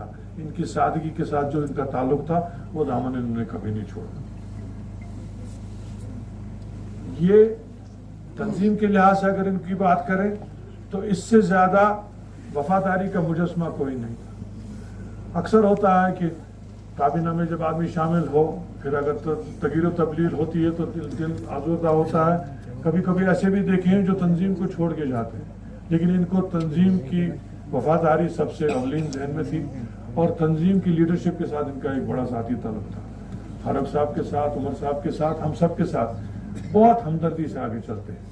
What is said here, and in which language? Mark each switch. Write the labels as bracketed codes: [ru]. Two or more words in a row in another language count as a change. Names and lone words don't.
[ur] ان کی سادگی کے ساتھ جو ان کا تعلق تھا وہ دامن انہوں نے کبھی نہیں چھوڑا. یہ تنظیم کے لحاظ سے اگر ان کی بات کریں تو اس سے زیادہ وفاداری کا مجسمہ کوئی نہیں تھا. اکثر ہوتا ہے کہ کابینہ میں جب آدمی شامل ہو، پھر اگر تغییر و تبدیل ہوتی ہے تو دل آزردہ ہوتا ہے. کبھی کبھی ایسے بھی دیکھے ہیں جو تنظیم کو چھوڑ کے جاتے ہیں، لیکن ان کو تنظیم کی وفاداری سب سے اولین ذہن میں تھی، اور تنظیم کی لیڈرشپ کے ساتھ ان کا ایک بڑا ذاتی تعلق تھا. فاروق صاحب کے ساتھ، عمر صاحب کے ساتھ، ہم سب کے ساتھ بہت ہمدردی سے آگے چلتے ہیں.